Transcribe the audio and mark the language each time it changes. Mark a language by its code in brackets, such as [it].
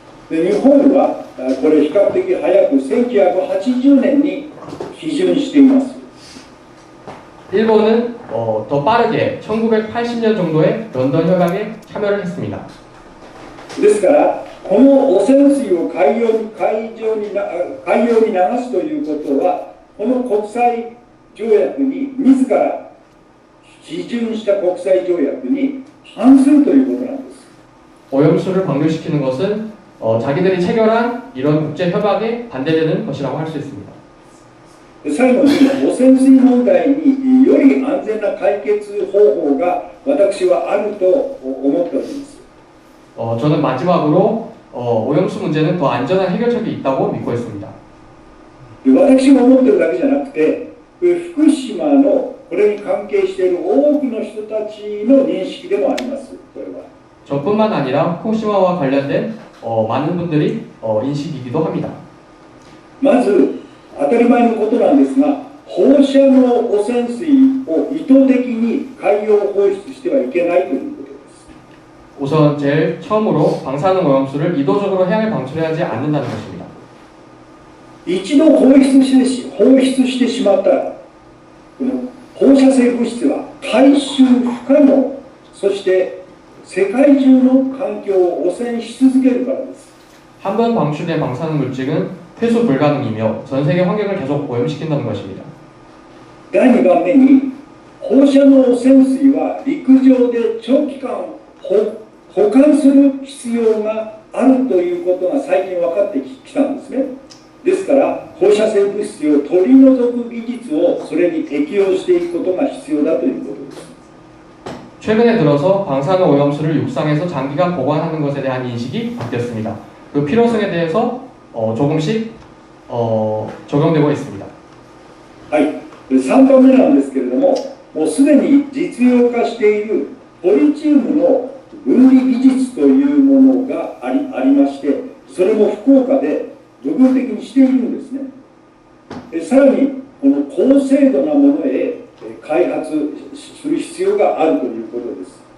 [ja] で日本はこれ比較的早く1980年に批准しています。 [ko] 일본은 더 빠르게 1980년 정도에 런던 협약에 참여를 했습니다. [ja] ですからこの汚染水を海洋に流すということはこの国際条約に自ら批准した国際条約に反するということなんです。 [ko] 오염수를 방류시키는 것은 자기들이 체결한 이런 국제 협약에 반대되는 것이라고 할 수 있습니다. [ja] 最後に汚染水問題により安全な解決方法が私はあると思っております。 [ko] 저는 마지막으로 오염수 문제는 더 안전한 해결책이 있다고 믿고 있습니다. [ja] 私が思ってるだけじゃなくて福島のこれに関係している多くの人たちの認識でもあります。これは [ko] 저뿐만 아니라 후쿠시마와 관련된 많은 분들이 인식이기도 합니다. [ja] まず当たり前のことなんですが放射能汚染水を意図的に海洋放出してはいけないということです。 [ko] 우선 제일 처음으로 방사능 오염수를 의도적으로 해양에 방출하지 않는다는 것입니다. [ja] 一度放出してしまったらこの放射性物質は回収不可能、そして世界中の環境を汚染し続けるからです。 [ko] 한 번 방출된 방사능 물질은 회수 불가능이며 전 세계 환경을 계속 오염시킨다는 것입니다. [ja] 第2番目に放射能汚染水は陸上で長期間保管する必要があるということが最近分かってきたんですね。ですから放射性物質を取り除く技術をそれに適用していくことが必要だということです。 [ko] 최근에 들어서 방사능 오염수를 육상에서 장기간 보관하는 것에 대한 인식이 바뀌었습니다. 그 필요성에 대해서 조금씩 적용되고 있습니다. [ja] はい。 3番目なんですけれども、もうすでに実用化しているトリチウムの分離技術というものがありまして、それも福岡で部分的にしているんですね。さらにこの高精度なものへ開発する必要があるということです。